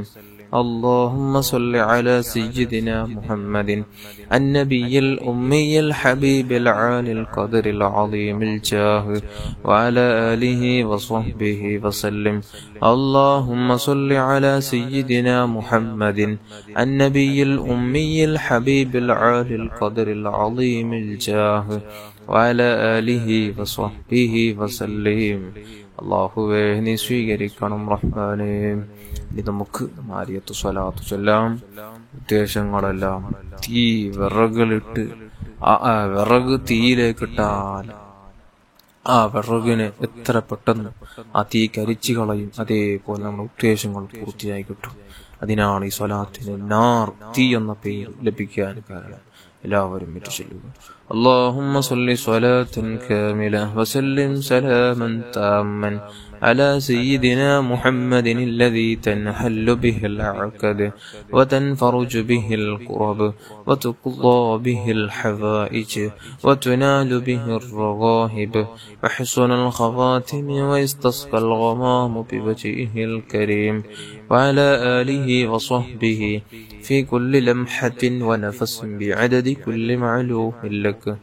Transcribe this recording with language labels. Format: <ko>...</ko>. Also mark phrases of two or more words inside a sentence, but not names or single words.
<ar>اللهم صل على سيدنا محمد النبي الأمي الحبيب العالي القدر العظيم الجاه وعلى آله وصحبه وسلم. اللهم صل على سيدنا محمد النبي الأمي الحبيب العالي القدر العظيم الجاه وعلى آله وصحبه وسلم.</ar> <ml>അള്ളാഹുവേ നീ സ്വീകരിക്കണം റഹ്മാനേ. ഇനി നമുക്ക് നാരിയത്ത് സ്വലാത്ത് ചൊല്ലാം. ഉദ്ദേശങ്ങളെല്ലാം വിറകിലിട്ട് വിറക് തീയിലേക്കിട്ടാൽ ആ വിറകിന് എത്ര പെട്ടെന്ന് ആ തീ കരിച്ചു കളയും, അതേപോലെ നമ്മുടെ ഉദ്ദേശങ്ങൾ പൂർത്തിയായി കിട്ടും. അതിനാണ് ഈ സ്വലാത്തിന് തീ എന്ന പേര് ലഭിക്കാൻ കാരണം. എല്ലാവരും ഇത് ചൊല്ലുക.</ml> <ar>اللهم صل صلاة كاملة وسلم سلاما تاما على سيدنا محمد الذي تنحل به العقد وتنفرج به الكرب وتقضى به الحوائج وتنال به الرغائب وحسن الخواتم ويستسقى الغمام بوجهه الكريم وعلى آله وصحبه في كل لمحة ونفس بعدد كل معلوم لك.</ar>